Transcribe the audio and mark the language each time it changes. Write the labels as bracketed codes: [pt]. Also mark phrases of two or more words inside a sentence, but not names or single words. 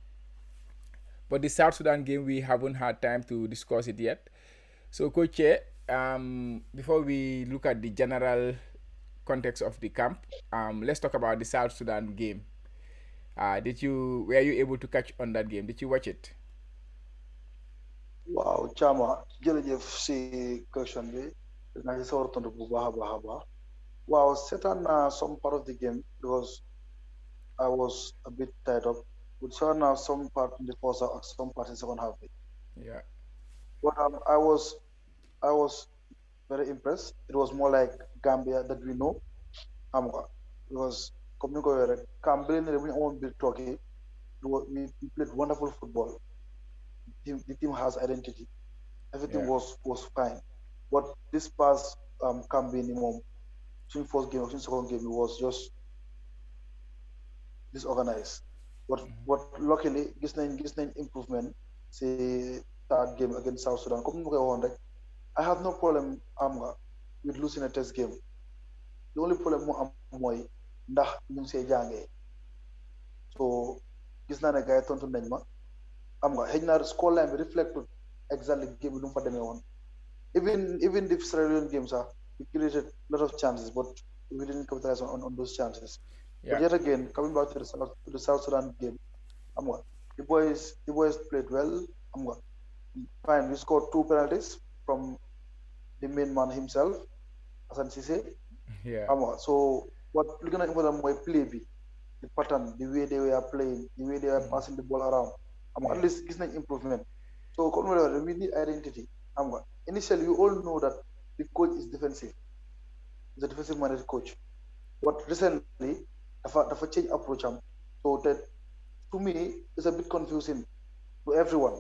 [en] But the South Sudan game, we haven't had time to discuss it yet. So, Coach, before we look at the general context of the camp, let's talk about the South Sudan game. Were you able to catch on that game? Did you watch it? [wo] Waaw Chama jërëjëf si question bi dinaa ci sawar tontu bu baax a baax a baax waaw seetaan naa [en] some part of the game because I was a bit tied up with some part in the first half and some part in the second half. Yeah. But I was very impressed. It was more like Gambia that we know. [wo] Because comme ni ko waxee rek Gambia ne bu ñu amoon biir tooke [en] we played wonderful football. The team has identity. Everything Yeah. was fine. But this past campaign, between first game and second game, it was just disorganized. But luckily, [wo] gis nañ improvement. [en] Say third game against South Sudan. [wo] Comme ni ma koy waxoon rek, [en] I have no problem with losing a test game. The only problem [wo] moo am mooy ndax ñu ngi see jàngee. So gis naa ne gars yi tontu nañ ma. Xëy na scoreline bi [en] reflected exactly [wo] game bi nu mu fa demee woon. [en] Even the Sierra Leone game sax we created a lot of chances but we didn't capitalize on those chances. But Yeah. yet again, coming back to the South Sudan game, the boys played well. Fine, we scored 2 penalties from the main man himself, Hassan Cisse. Yeah. So what looking at important [wo] mooy play bi [en] the pattern, the way they were playing, the way they were passing the ball around. At Yeah. [wo] least gis nañ improvement. [en] So comme we need identity. Initially you all know that the coach is defensive. He's a defensive minded coach. But recently dafa change approach So that to me is a bit confusing to everyone.